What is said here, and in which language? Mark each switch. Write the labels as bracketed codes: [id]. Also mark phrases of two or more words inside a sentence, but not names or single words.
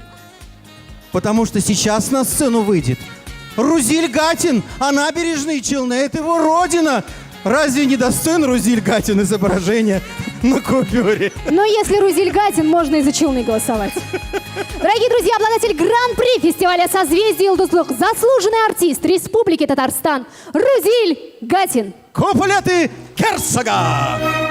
[ru] Потому что сейчас на сцену выйдет Рузиль Гатин, а Набережные Челны – это его родина. Разве не достоин Рузиль Гатин изображения на купюре? Но если Рузиль Гатин, можно и за Челны голосовать. Дорогие друзья, обладатель гран-при фестиваля «Созвездие Йолдызлык», заслуженный артист Республики Татарстан Рузиль Гатин. Куплеты Герцога!